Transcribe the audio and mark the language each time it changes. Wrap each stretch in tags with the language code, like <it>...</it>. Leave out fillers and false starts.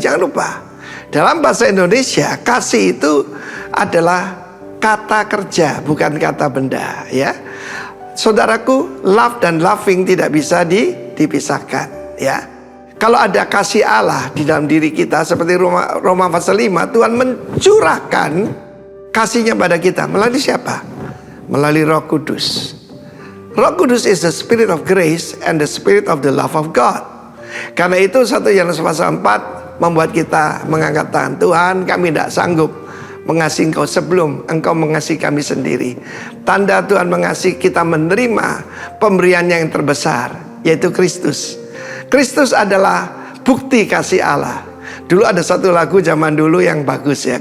<id>Jangan lupa, dalam bahasa Indonesia kasih itu adalah kata kerja, bukan kata benda, ya. Saudaraku, love dan loving tidak bisa dipisahkan, ya. Kalau ada kasih Allah di dalam diri kita seperti Roma pasal 5, Tuhan mencurahkan kasihnya pada kita melalui siapa? Melalui Roh Kudus.</id> <en>Roh Kudus is the spirit of grace and the spirit of the love of God.</en> <id>Karena itu 1 Yohanes pasal 4 membuat kita mengangkat tangan. Tuhan, kami tidak sanggup mengasihi Engkau sebelum Engkau mengasihi kami sendiri. Tanda Tuhan mengasihi kita menerima pemberiannya yang terbesar, yaitu Kristus. Kristus adalah bukti kasih Allah. Dulu ada satu lagu zaman dulu yang bagus ya.</id>